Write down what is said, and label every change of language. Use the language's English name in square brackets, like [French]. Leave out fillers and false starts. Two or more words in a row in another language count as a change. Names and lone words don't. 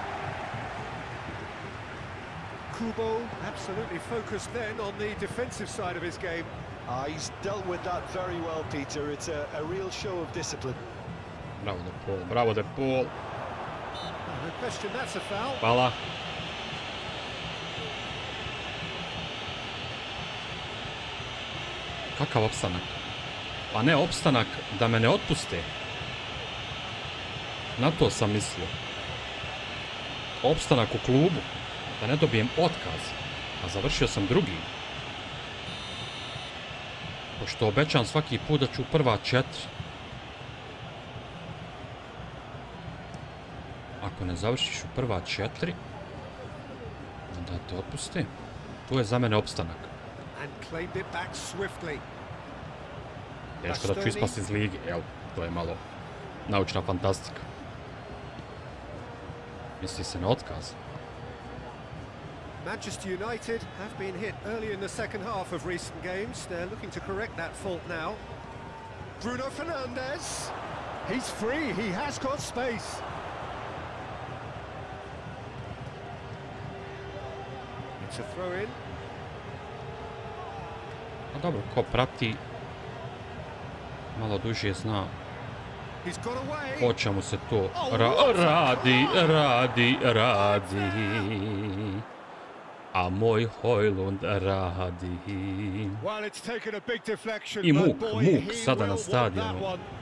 [English] Kubo absolutely focused then on the defensive side of his game. He's dealt with that very well, Peter. It's a real show of discipline. Bravo De Paul, bravo De Paul. No question, that's a foul. [Serbian] Hvala. Kakav opstanak? Pa ne opstanak da me ne otpuste. Na to sam mislio. Opstanak u klubu. Da ne dobijem otkaz. A završio sam drugi. Pošto obećam svaki put da ću prva 4. Ako ne završiš u prva 4, onda te otpuste. To je za mene opstanak. [English] And claimed it back swiftly. [Serbian] Teško da ću ispasti iz lige, jel? To je malo naučna fantastika. Misli se na otkaz. [English] Manchester United have been hit early in the second half of recent games. They're looking to correct that fault now. Bruno Fernandes. He's free, he has got space. It's a throw in. [Serbian] A dobro, ko prati malo duže zna o čemu se to radi. A moj Hojlund radi. I muk sada na stadionu.